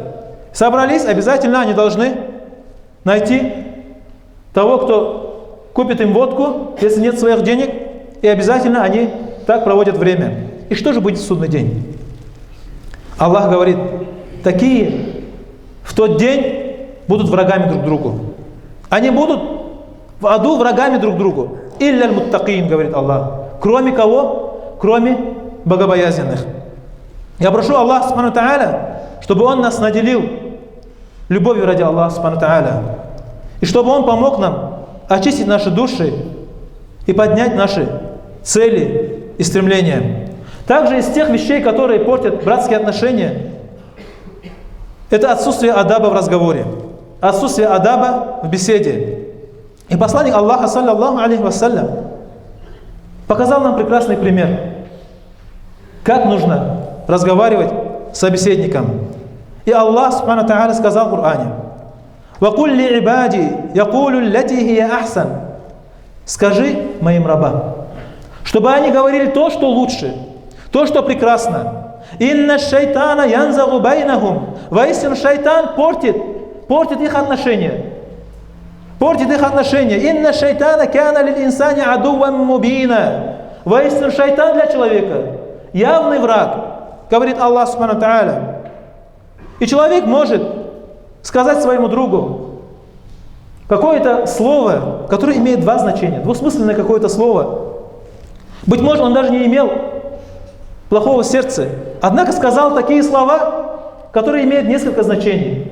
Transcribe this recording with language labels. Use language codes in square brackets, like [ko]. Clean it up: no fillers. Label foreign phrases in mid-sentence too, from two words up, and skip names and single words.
[ru] Собрались, обязательно они должны найти того, кто купит им водку, если нет своих денег, и обязательно они так проводят время. И что же будет в судный день? Аллах говорит: такие в тот день будут врагами друг другу. Они будут в аду врагами друг другу. [ar] «إلا المتقين», [ru] говорит Аллах. Кроме кого? Кроме богобоязненных. Я прошу Аллаха [ar] سبحانه وتعالى, [ru] чтобы Он нас наделил любовью ради Аллаха [ar] سبحانه وتعالى, [ru] и чтобы Он помог нам очистить наши души и поднять наши цели и стремления. Также из тех вещей, которые портят братские отношения, это отсутствие адаба в разговоре, отсутствие адаба в беседе. И посланник Аллаха, [ar] صلى الله عليه وسلم, [ru] показал нам прекрасный пример, как нужно разговаривать с собеседником. И Аллах [ar] سبحانه وتعالى [ru] сказал в Коране: [ar] «وقل لعبادي يقولوا التي هي أحسن». [ru] Скажи моим рабам, чтобы они говорили то, что лучше, то, что прекрасно. [ar] «إن الشيطان ينزغ بينهم». [ru] Воистину шайтан портит их отношения. Портит их отношения. [ar] «إن الشيطان كان للإنسان عدوا مبينا». [ru] Воистину шайтан для человека явный враг, говорит Аллах [ar] سبحانه وتعالى. [ru] И человек может сказать своему другу какое-то слово, которое имеет два значения, двусмысленное какое-то слово. Быть может, он даже не имел плохого сердца, однако сказал такие слова, которые имеют несколько значений.